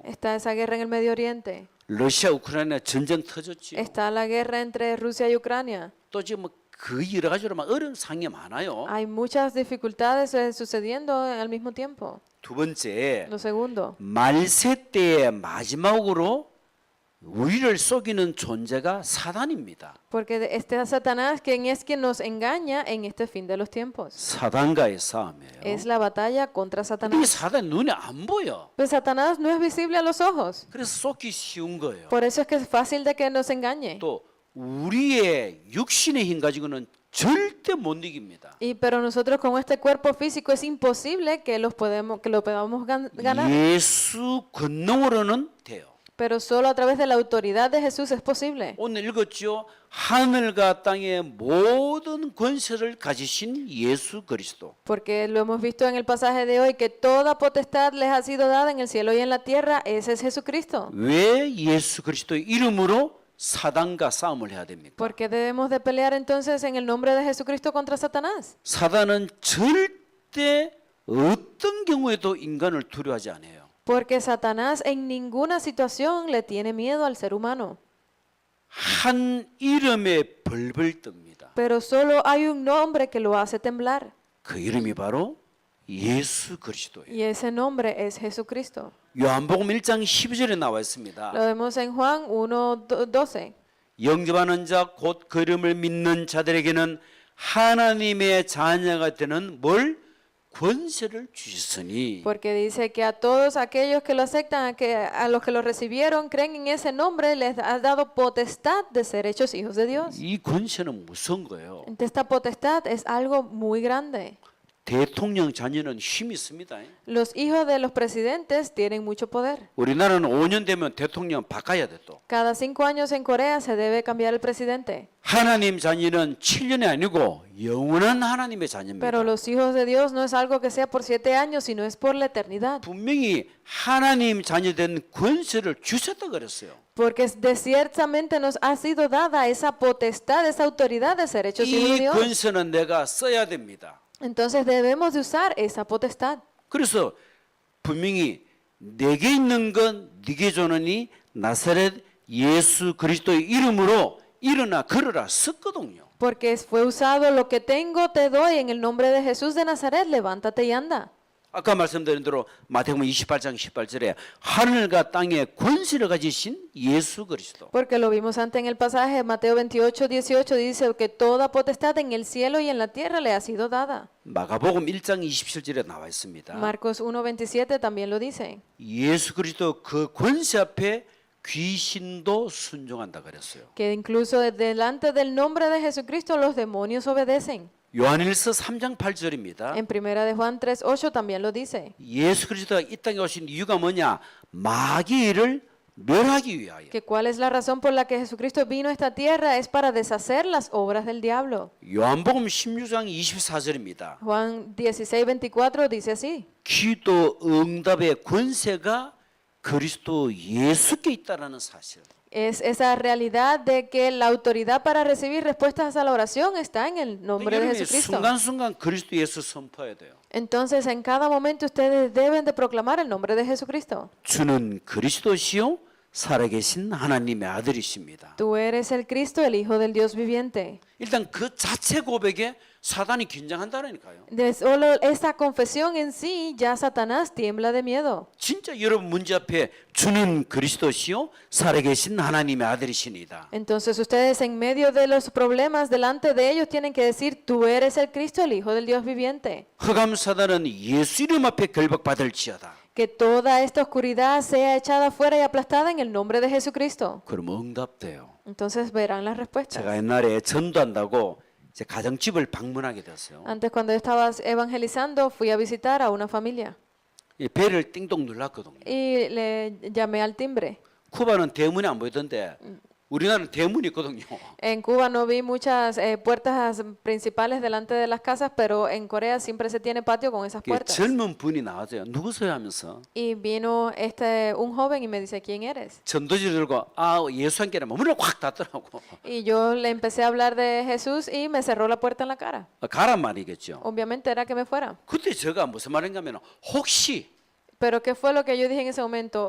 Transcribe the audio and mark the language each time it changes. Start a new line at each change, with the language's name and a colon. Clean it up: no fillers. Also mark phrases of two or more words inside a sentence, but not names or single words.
Spanish: Está esa guerra en el Medio Oriente.
Korean: 러시아 우크라이나 전쟁 터졌지요.
Spanish: Está la guerra entre Rusia y Ucrania.
Korean: 또 지금 그 여러 가지로 막 어려운 상황이 많아요.
Spanish: Hay muchas dificultades sucediendo al mismo tiempo.
Korean: 두 번째,
Spanish: Lo segundo,
Korean: 말세 때의 마지막으로 우리를 속이는 존재가 사단입니다.
Spanish: porque este Satanás quien es quien nos engaña en este fin de los tiempos.
Korean: 사단과의 싸움이에요.
Spanish: Es la batalla contra 이 Satanás.
Korean: 사단 눈에 안 보여.
Spanish: Pero Satanás no es visible a los ojos.
Korean: 그래서 속기 쉬운 거예요.
Spanish: Por eso es que es fácil de que nos engañe.
Korean: 또 우리의 육신의 힘 가지고는 절대 못 이깁니다.
Spanish: Pero nosotros con este cuerpo físico es imposible que lo podamos ganar.
Korean: 예수 권능으로는 돼요.
Spanish: Pero solo a través de la autoridad de Jesús es posible.
Korean: 오늘 읽었죠. 하늘과 땅의 모든 권세를 가지신 예수 그리스도.
Spanish: Porque lo hemos visto en el pasaje de hoy que toda potestad les ha sido dada en el cielo y en la tierra. Ese es Jesucristo.
Korean: 왜 예수 그리스도의 이름으로 사단과 싸움을 해야 됩니까?
Spanish: ¿Por qué debemos de pelear entonces en el nombre de Jesucristo contra Satanás?
Korean: 사단은 절대 어떤 경우에도 인간을 두려워하지 않아요.
Spanish: Porque Satanás en ninguna situación le tiene miedo al ser humano.
Korean: 한 이름에 벌벌 뜹니다.
Spanish: Pero solo hay un nombre que lo hace temblar.
Korean: 그 이름이 바로 예수 그리스도예요.
Spanish: Y ese nombre es Jesucristo.
Korean: 요한복음 1장 12절에 나와 있습니다.
Spanish: Lo vemos en Juan 1:12.
Korean: 영접하는 자 곧 그 이름을 믿는 자들에게는 하나님의 자녀가 되는 뭘 권세를 주셨으니.
Spanish: Porque dice que a todos aquellos que lo aceptan, a los que lo recibieron, creen en ese nombre, les ha dado potestad de ser hechos hijos de Dios.
Korean: 이 권세는 무서운 거예요.
Spanish: Entonces, esta potestad es algo muy grande.
Korean: 대통령 자녀는 힘이 있습니다.
Spanish: Los hijos de los presidentes tienen mucho poder.
Korean: 우리나라는 5년 되면 대통령 바꿔야 돼 또.
Spanish: Cada 5 años en Corea se debe cambiar el presidente.
Korean: 하나님 자녀는 7년이 아니고 영원한 하나님의 자녀입니다.
Spanish: Pero los hijos de Dios no es algo que sea por 7 años, sino es por la eternidad.
Korean: 분명히 하나님 자녀된 권세를 주셨다 그랬어요.
Spanish: Porque ciertamente nos ha sido dada esa potestad, esa autoridad de ser hechos hijos de 이 Dios.
Korean: 권세는 내가 써야 됩니다.
Spanish: Entonces debemos de usar esa potestad.
Korean: 그래서 분명히 내게 있는 건 네게 주노니 나사렛 예수 그리스도의 이름으로 일어나 걸어라 썼거든요.
Spanish: Porque fue usado lo que tengo te doy en el nombre de Jesús de Nazaret, levántate y anda.
Korean: 아까 말씀드린 대로 마태복음 28장 18절에 하늘과 땅의 권세를 가지신 예수 그리스도.
Spanish: Porque lo vimos antes en el pasaje, Mateo 28, 18 dice que toda potestad en el cielo y en la tierra le ha sido dada.
Korean: 마가복음 1장 27절에 나와 있습니다.
Spanish: Marcos 1, 27 también lo dice.
Korean: 예수 그리스도 그 권세 앞에 귀신도 순종한다 그랬어요.
Spanish: Que incluso delante del nombre de Jesucristo los demonios obedecen.
Korean: 요한일서 3장 8절입니다.
Spanish: En primera de Juan 3, 8 también lo dice.
Korean: 예수 그리스도가 이 땅에 오신 이유가 뭐냐? 마귀를 멸하기 위하여.
Spanish: Que cuál es la razón por la que Jesucristo vino a esta tierra es para deshacer las obras del diablo.
Korean: 요한복음 16장 24절입니다.
Spanish: Juan 16, 24 dice así.
Korean: 기도 응답의 권세가 그리스도 예수께 있다라는 사실.
Spanish: Es esa realidad de que la autoridad para recibir respuestas a la oración está en el nombre de 여러분이 Jesucristo.
Korean: 순간순간 그리스도 예수 선포해야 돼요.
Spanish: Entonces, en cada momento ustedes deben de proclamar el nombre de Jesucristo.
Korean: 주는 그리스도시요 살아계신 하나님의 아들이십니다.
Spanish: Tú eres el Cristo, el Hijo del Dios viviente.
Korean: 일단 그 자체 고백에 사단이 긴장한다라니까요.
Spanish: De solo esta confesión en sí, ya Satanás tiembla de miedo.
Korean: 진짜 여러분 문제 앞에 주는 그리스도시요 살아계신 하나님의 아들이시니다.
Spanish: Entonces ustedes en medio de los problemas delante de ellos tienen que decir, tú eres el Cristo, el Hijo del Dios viviente.
Korean: 흑암 사단은 예수 이름 앞에 결박받을지어다.
Spanish: Que toda esta oscuridad sea echada fuera y aplastada en el nombre de Jesucristo.
Korean: 그럼 응답돼요.
Spanish: Entonces verán las respuestas.
Korean: 제가 옛날에 전도한다고 이제 가정집을 방문하게 됐어요.
Spanish: Antes cuando yo estaba evangelizando fui a visitar a una familia
Korean: 이 배를 띵동 눌렀거든요.
Spanish: y le llamé al timbre.
Korean: 쿠바는 대문이 안 보이던데 우리나라는 대문이 있거든요.
Spanish: En Cuba no vi muchas puertas principales delante de las casas, pero en Corea siempre se tiene patio con esas 그 puertas.
Korean: 젊은 분이 나와서요. 누구세요 하면서
Spanish: Y vino un joven y me dice, ¿quién eres?
Korean: 전도지를 들고 예수 함께라면 문을 확 닫더라고.
Spanish: Y yo le empecé a hablar de Jesús y me cerró la puerta en la cara.
Korean: 가란 말이겠죠.
Spanish: Obviamente era que me fuera.
Korean: 그때 제가 무슨 말인가 하면 혹시
Spanish: Pero ¿qué fue lo que yo dije en ese momento?